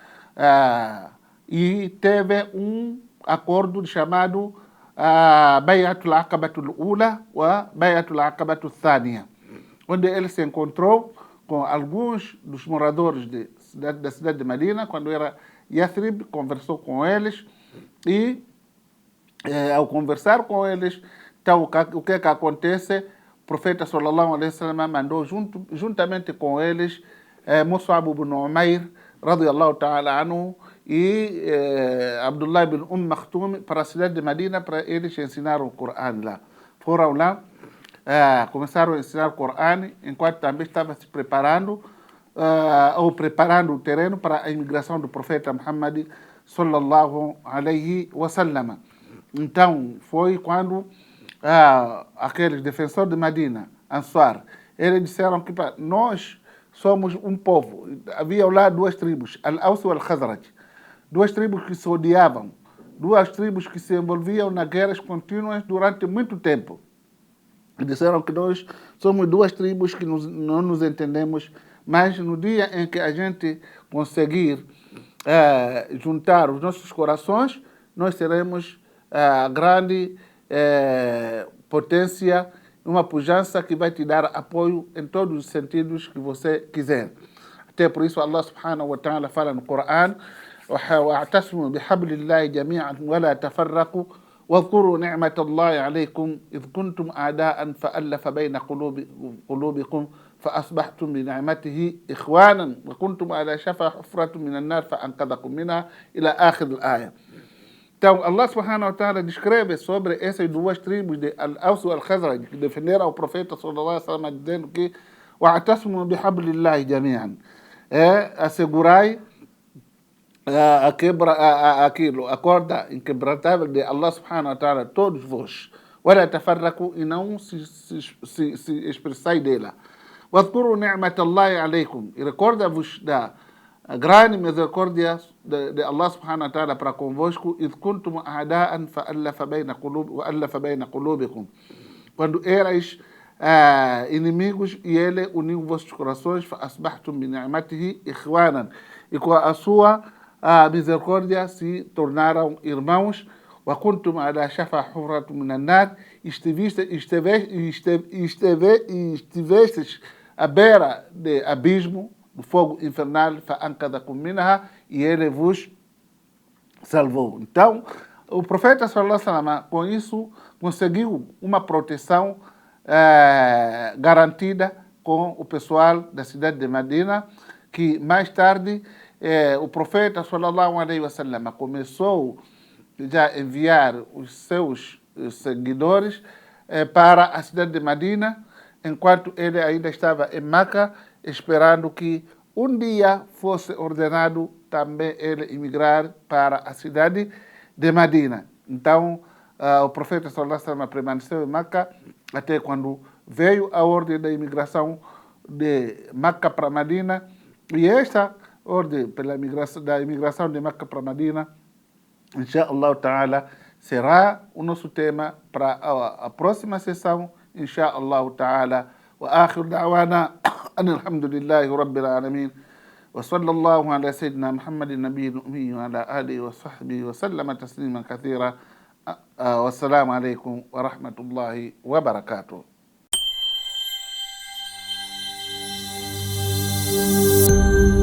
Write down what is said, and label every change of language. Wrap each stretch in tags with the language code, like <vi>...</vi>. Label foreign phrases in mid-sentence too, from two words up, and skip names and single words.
<pt>E teve um acordo chamado Bay'atul Aqabatul Ula e Bay'atul Aqabatul Thaniya, onde ele se encontrou com alguns dos moradores da cidade de Medina, quando era Yathrib, conversou com eles e, ao conversar com eles, então, o que acontece? O profeta</pt> <ar>صلى الله عليه وسلم</ar> <pt>mandou juntamente com eles Mus'ab ibn Umair</pt> <ar>رضي الله تعالى عنه</ar> <pt>e Abdullah ibn Maktum para a cidade de Medina, para eles ensinar o Corão lá. Foram lá, começaram a ensinar o Corão, enquanto também estava se preparando preparando o terreno para a imigração do profeta Muhammad</pt> <ar>صلى الله عليه وسلم.</ar> <pt>Então, foi quando aqueles defensores de Medina, Ansar, eles disseram que nós somos um povo. Havia lá duas tribos, Al-Aws e Al-Khazraj, duas tribos que se odiavam, duas tribos que se envolviam nas guerras contínuas durante muito tempo. E disseram que nós somos duas tribos que não nos entendemos, mas no dia em que a gente conseguir juntar os nossos corações, nós seremos a grande potência, uma pujança que vai te dar apoio em todos os sentidos que você quiser. Até por isso Allah</pt> <ar>سبحانه وتعالى</ar> <pt>fala no Coran:</pt> <ar>واعتصموا بحبل الله جميعا ولا تفرقوا واذكروا نعمة الله عليكم إذ كنتم أعداء فألف بين قلوبكم فأصبحتم بنعمته إخوانا وكنتم على شفا حفرة من النار فأنقذكم منها إلى آخر الآية.</ar> <pt>Então, Allah</pt> <ar>سبحانه وتعالى</ar> <pt>descreve sobre essas duas tribos de Al-Aws e Al-Khazraj que defenderam o profeta</pt> <ar>صلى الله عليه وسلم</ar> <pt>dizendo que</pt> <ar>وَاعْتَصِمُوا بِحَبْلِ اللَّهِ جَمِيعًا,</ar> <pt>assegurai a corda inquebrantável de Allah</pt> <ar>سبحانه وتعالى,</ar> <pt>todos vós.</pt> <ar>وَلَا تَفَرَّقُوا,</ar> <pt>e não se expressai dela.</pt> <ar>وَاذْكُرُوا نِعْمَةَ اللَّهِ عَلَيْكُمْ,</ar> <pt>e recorda-vos da grande misericórdia de Allah</pt> <ar>سبحانه وتعالى</ar> <pt>para convosco.</pt> <ar>إِذْ كُنْتُمْ أَعْدَاءً وَأَلَّفَ بَيْنَ قُلُوبِكُم,</ar> <pt>quando erais inimigos e ele uniu vossos corações.</pt> <ar>فَأَصْبَحْتُمْ بِنِعْمَتِهِ إِخْوَانًا,</ar> <pt>e com a sua misericórdia se tornaram irmãos.</pt> <ar>وَكُنْتُمْ عَلَى شَفَا حُفْرَةٍ مِنَ النَّارِ,</ar> <pt>estivestes à beira de abismo, do fogo infernal.</pt> <ar>فَأَنْقَذَكُم مِنْهَا,</ar> <pt>e ele vos salvou. Então, o profeta</pt> <ar>صلى الله عليه وسلم</ar> <pt>com isso conseguiu uma proteção garantida com o pessoal da cidade de Medina, que mais tarde o profeta</pt> <ar>صلى الله عليه وسلم</ar> <pt>começou já a enviar os seus seguidores para a cidade de Medina, enquanto ele ainda estava em Meca, esperando que um dia fosse ordenado também ele emigrar para a cidade de Medina. Então, o profeta</pt> <ar>صلى الله عليه وسلم</ar> <pt>permaneceu em Meca até quando veio a ordem da imigração de Meca para Medina. E esta ordem da imigração de Meca para Medina,</pt> <ar>إن شاء الله تعالى,</ar> <pt>será o nosso tema para a próxima sessão,</pt> <ar>إن شاء الله تعالى. وآخر دعوانا أن الحمد لله رب العالمين وصلى الله على سيدنا محمد النبي الأمي وعلى آله وصحبه وسلم تسليما كثيرا. والسلام عليكم ورحمة الله وبركاته.</ar>